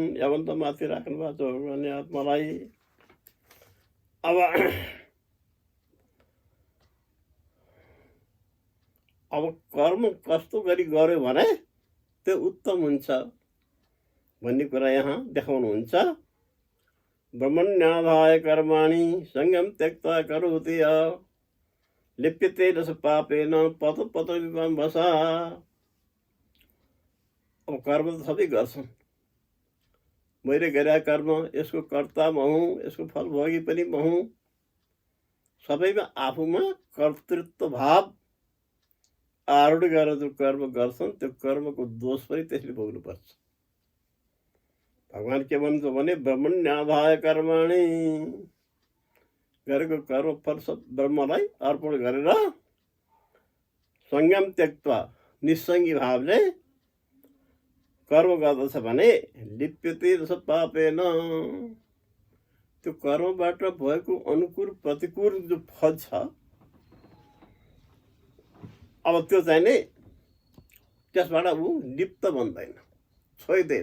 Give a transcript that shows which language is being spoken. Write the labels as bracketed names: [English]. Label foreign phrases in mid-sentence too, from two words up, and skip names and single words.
[Nepali] यावन्त माथि राख्नु भएको छ भगवान्ले आत्मालाई। अब कर्म कस्तो गरी गर्यो भने त्यो उत्तम हुन्छ भन्ने कुरा यहाँ देखाउनुहुन्छ। [Sanskrit] ब्रह्मण्याधाय कर्माणि संगम त्यक्त्वा करोति यः लिप्यते न स पापेन पतपतविवंभसा। [Nepali] अब कर्म त सबै गर्छन्, मैले गरेका कर्म यसको कर्ता म हुँ, यसको फल भोगी पनि म हुँ। सबैमा आफूमा कर्तृत्व भाव आरूढ गरेर जो कर्म गर्छन् त्यो कर्मको दोष पनि त्यसले भोग्नुपर्छ। भगवान के भन्छ भने [Sanskrit] ब्रह्मण्याधाय कर्माणि, [Nepali] गरेको कर्म फल सब ब्रह्मलाई अर्पण गरेर [Sanskrit] संयम त्यक्त्वा [Nepali] निसङ्गी भावले कर्म गर्दछ भने [Sanskrit] लिप्यते रस पापेन, [Nepali] त्यो कर्मबाट भएको अनुकूल प्रतिकूल जो फल छ अब त्यो चाहिँ नि त्यसबाट ऊ लिप्त बन्दैन, छोइदैन।